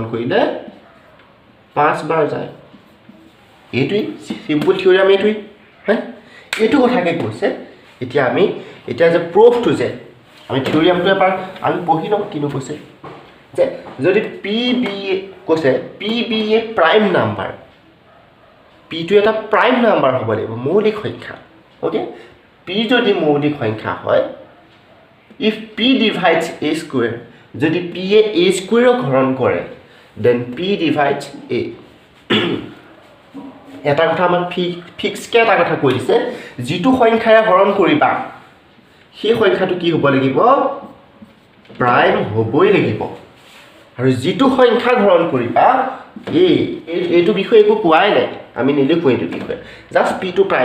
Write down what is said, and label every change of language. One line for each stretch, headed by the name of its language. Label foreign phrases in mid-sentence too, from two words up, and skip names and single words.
Assamese: কৰিলে 5 বাৰ যায় এটোই
English: simple theorem
Assamese: এটোই হ্যাঁ এটো কথাকে কৈছে এতিয়া যে প্ৰুফটো যে আমি থিওৰিয়ামটো এবাৰ আমি পঢ়ি লম কিনো কৈছে যে যদি pb কৈছে pb এ
English: prime number
Assamese: p টো এটা
English: prime number
Assamese: হ'ব লাগিব মৌলিক সংখ্যা ওকে p যদি মৌলিক সংখ্যা হয়
English: if p divides a square
Assamese: যদি p এ a square হৰণ কৰে
English: then p divides a
Assamese: এটা কথা আমাক ফিক্স কে এটা কথা কৈ দিছে যেটো সংখ্যাৰে হৰণ কৰিবা সেই সংখ্যাটো কি হ'ব লাগিব প্ৰাইম হ'বই লাগিব আৰু যেটো সংখ্যা হৰণ কৰিবা এইটো বিষয় একো কোৱাই নাই আমি নিলিখো এইটো বিষয় জাস্ট p টো প্ৰাইম